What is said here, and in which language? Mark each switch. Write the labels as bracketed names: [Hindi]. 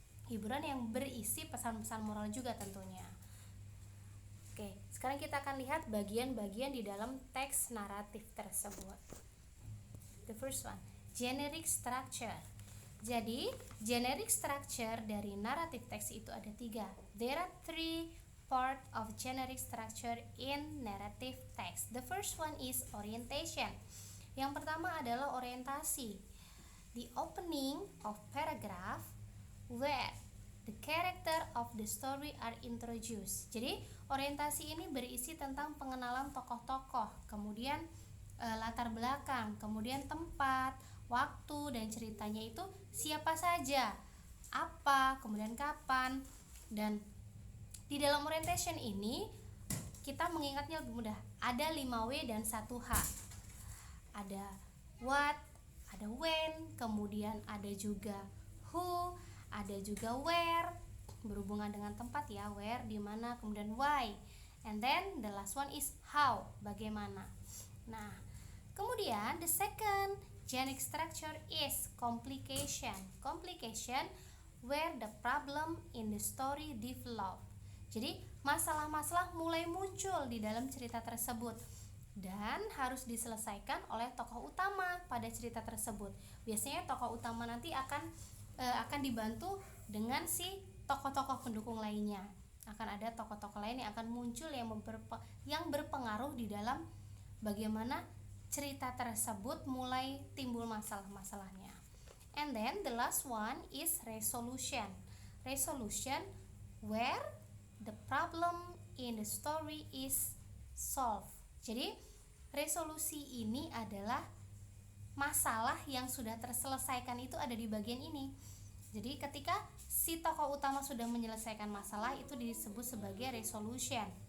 [Indonesian] Hiburan yang berisi pesan-pesan moral juga tentunya. Oke, sekarang kita akan lihat bagian-bagian di dalam teks naratif tersebut. [English] The first one, generic structure. [Indonesian] Jadi, generic structure dari naratif teks itu ada 3. [English] There are 3 part of generic structure in narrative text. The first one is orientation. [Indonesian] Yang pertama adalah orientasi. [English] The opening of paragraph where the character of the story are introduced. [Indonesian] Jadi, orientasi ini berisi tentang pengenalan tokoh-tokoh, kemudian latar belakang, kemudian tempat, waktu, dan ceritanya itu siapa saja, apa, kemudian kapan. Dan di dalam orientation ini kita mengingatnya lebih mudah. Ada 5W dan 1H. Ada what, ada when, kemudian ada juga who, ada juga where, berhubungan dengan tempat ya, where, di mana, kemudian why. [English] And then the last one is how, [Indonesian] bagaimana. Nah, kemudian [English] the second generic structure is complication. Complication where the problem in the story develop. [Indonesian] Jadi masalah-masalah mulai muncul di dalam cerita tersebut dan harus diselesaikan oleh tokoh utama pada cerita tersebut. Biasanya tokoh utama nanti akan dibantu dengan si tokoh-tokoh pendukung lainnya. Akan ada tokoh-tokoh lain yang akan muncul yang berpengaruh di dalam bagaimana cerita tersebut mulai timbul masalah-masalahnya. [English] And then the last one is resolution. Resolution where the problem in the story is solved. [Indonesian] Jadi resolusi ini adalah masalah yang sudah terselesaikan itu ada di bagian ini. Jadi ketika si tokoh utama sudah menyelesaikan masalah itu disebut sebagai resolution.